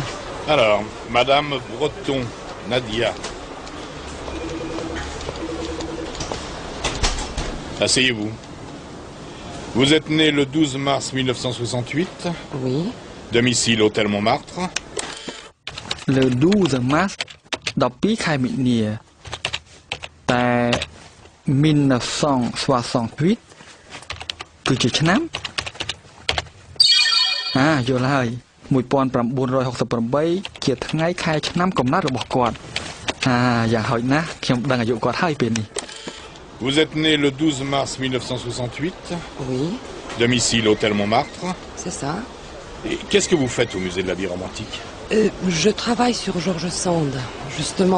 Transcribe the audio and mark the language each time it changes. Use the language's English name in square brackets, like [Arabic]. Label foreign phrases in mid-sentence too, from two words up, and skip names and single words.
[French] Alors, Madame Breton, Nadia. Asseyez-vous. Vous êtes né le 12 mars 1968. Oui. Domicile Hôtel Montmartre. Le 12 mars 12 [Khmer] ខែមិនិនាតែ1968គឺជាឆ្នាំយល់ហើយ1968ជាជាថ្ងៃខែឆ្នាំកំណត់របស់គាត់យ៉ាងហោចណាស់ខ្ញុំដឹងអាយុគាត់ហើយពេលនេះ [French] Vous êtes né le 12 mars 1968. Oui. Domicile Hôtel Montmartre. C'est ça. Et qu'est-ce que vous faites au musée de la vie romantique? Je travaille sur Georges Sand, justement.